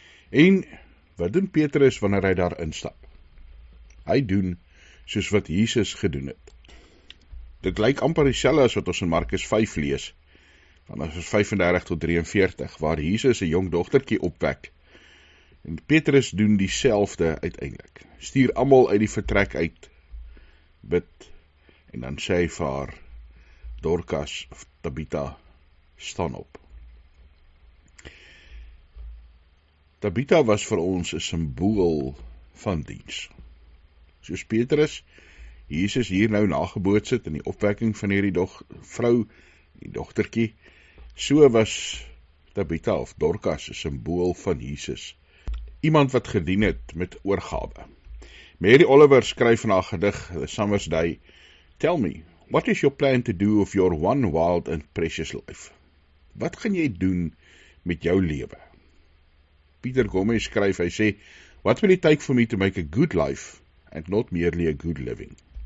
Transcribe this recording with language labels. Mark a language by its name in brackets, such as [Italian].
[Afrikaans] En wat doen Petrus wanneer hy daar instap? Hy doen soos wat Jesus gedoen het. Dit lyk amper dieselfde as wat ons in Markus 5 lees, van vers 35 tot 43, waar Jesus 'n jong dogtertjie opwek. En Petrus doen dieselfde uiteindelik. Stuur almal uit die vertrek uit, bid, en dan sê hy vir haar, Dorcas of Tabitha, staan op. Tabitha was vir ons 'n simbool van diens. Soos Petrus Jesus hier nou nageboots het in die opwekking van hierdie vrou, die dogtertjie, so was Tabitha of Dorcas 'n simbool van Jesus. Iemand wat gedien het met oorgawe. Mary Oliver skryf in haar gedig, [English] The Summer's Day, Tell me, what is your plan to do of your one wild and precious life? [Afrikaans] Wat gaan jy doen met jou lewe? Peter Gomez skryf, hy sê, [English] what will it take for me to make a good life and not merely a good living?